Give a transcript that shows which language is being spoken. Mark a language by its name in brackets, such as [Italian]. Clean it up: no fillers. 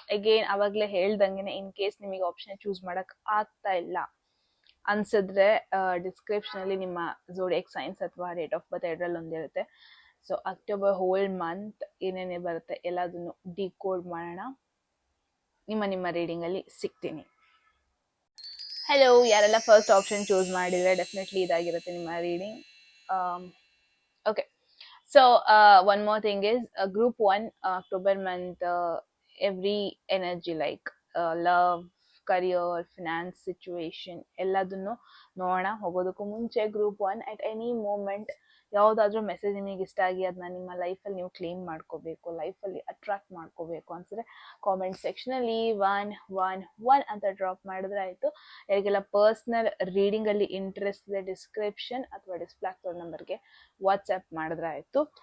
[Kannada] Again ಅವಾಗಲೇ ಹೇಳ್ದಂಗೆ, in case ನಿಮಗೆ ಆಪ್ಷನ್ ಚೂಸ್ ಮಾಡಕ್ ಆಗ್ತಾ ಇಲ್ಲ ಅನ್ಸಿದ್ರೆ ಡಿಸ್ಕ್ರಿಪ್ಷನಲ್ಲಿ ನಿಮ್ಮ ಝೋಡಿಯಾಕ್ ಸೈನ್ಸ್ ಅಥವಾ ಡೇಟ್ ಆಫ್ ಬರ್ತ್ ಎರಡರಲ್ಲಿ ಒಂದಿರುತ್ತೆ. ಸೊ ಅಕ್ಟೋಬರ್ ಹೋಲ್ ಮಂತ್ ಏನೇನೇ ಬರುತ್ತೆ ಎಲ್ಲದನ್ನು ಡಿಕೋಡ್ ಮಾಡೋಣ. ನಿಮ್ಮ ರೀಡಿಂಗಲ್ಲಿ ಸಿಗ್ತೀನಿ. ಹಲೋ, ಯಾರೆಲ್ಲ ಫಸ್ಟ್ ಆಪ್ಷನ್ ಚೂಸ್ ಮಾಡಿದರೆ ಡೆಫಿನೆಟ್ಲಿ ಇದಾಗಿರುತ್ತೆ ನಿಮ್ಮ reading. [English] okay, so one more thing is group 1 October month, every energy like love, career, finance situation [Kannada] ಎಲ್ಲದನ್ನು ನೋಡೋಣ. ಹೋಗೋದಕ್ಕೂ ಮುಂಚೆ ಗ್ರೂಪ್ 1, [English] at any moment [Kannada] ಯಾವುದಾದ್ರೂ ಮೆಸೇಜ್ ನಿಮಗೆ ಇಷ್ಟ ಆಗಿ ಅದನ್ನ ನಿಮ್ಮ ಲೈಫಲ್ಲಿ ನೀವು ಕ್ಲೇಮ್ ಮಾಡ್ಕೋಬೇಕು, ಲೈಫಲ್ಲಿ ಅಟ್ರಾಕ್ಟ್ ಮಾಡ್ಕೋಬೇಕು ಅನ್ಸಿದ್ರೆ ಕಾಮೆಂಟ್ ಸೆಕ್ಷನಲ್ಲಿ 111 ಅಂತ ಡ್ರಾಪ್ ಮಾಡಿದ್ರೆ ಆಯಿತು. ಯಾರಿಗೆಲ್ಲ ಪರ್ಸ್ನಲ್ ರೀಡಿಂಗಲ್ಲಿ ಇಂಟ್ರೆಸ್ಟ್ ಇದೆ, ಡಿಸ್ಕ್ರಿಪ್ಷನ್ ಅಥವಾ ಡಿಸ್ಪ್ಲೇ ಆಗ್ತಿರೋ ನಂಬರ್ಗೆ ವಾಟ್ಸ್ಆ್ಯಪ್ ಮಾಡಿದ್ರೆ ಆಯಿತು.